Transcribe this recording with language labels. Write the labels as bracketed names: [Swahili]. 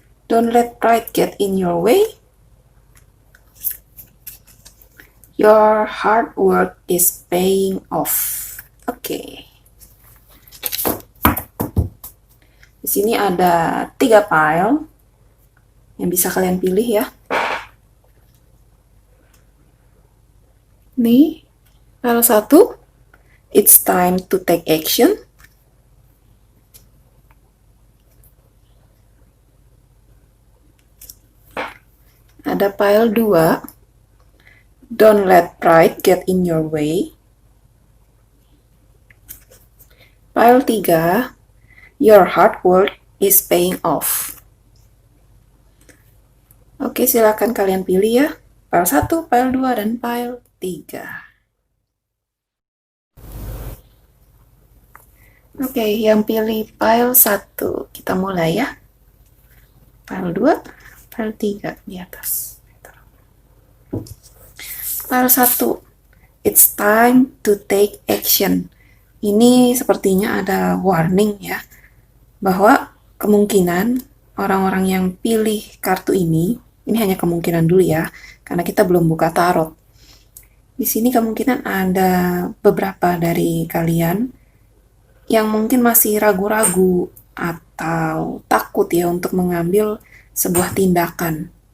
[English] Don't let pride get in your way. Your hard work is paying off. [Indonesian] Oke. Di sini ada 3 pile yang bisa kalian pilih ya. [English] Nih, pile 1, it's time to take action. Ada pile 2, don't let pride get in your way. Pile 3, your hard work is paying off. [Indonesian] Oke, silakan kalian pilih ya. Pile 1, pile 2, dan pile 3. Oke, yang pilih pile 1, kita mulai ya. Pile 2, pile 3 di atas. [English] Pile 1, it's time to take action. [Indonesian] Ini sepertinya ada warning ya, bahwa kemungkinan orang-orang yang pilih kartu ini hanya kemungkinan dulu ya, karena kita belum buka tarot. Di sini kemungkinan ada beberapa dari kalian yang mungkin masih ragu-ragu atau takut ya untuk mengambil sebuah tindakan.